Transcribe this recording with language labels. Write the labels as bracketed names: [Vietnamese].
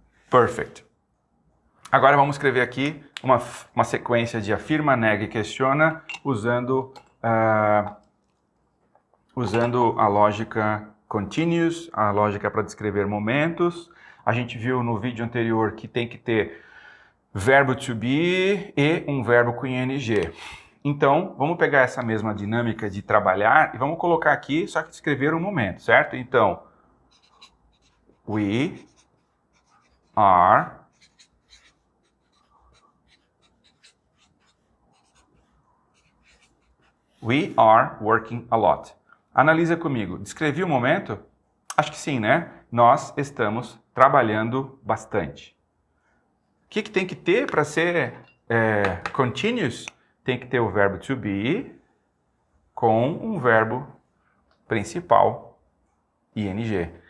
[Portuguese] Perfect. Agora vamos escrever aqui uma sequência de afirma, nega e questiona usando a lógica continuous, a lógica para descrever momentos. A gente viu no vídeo anterior que tem que ter verbo to be e um verbo com ing. Então, vamos pegar essa mesma dinâmica de trabalhar e vamos colocar aqui, só que descrever um momento, certo? [English] Então, we are working a lot. [Portuguese] Analisa comigo. Descrevi o momento? Acho que sim, né? Nós estamos trabalhando bastante. O que tem que ter para ser continuous? Tem que ter o verbo to be com um verbo principal, ing.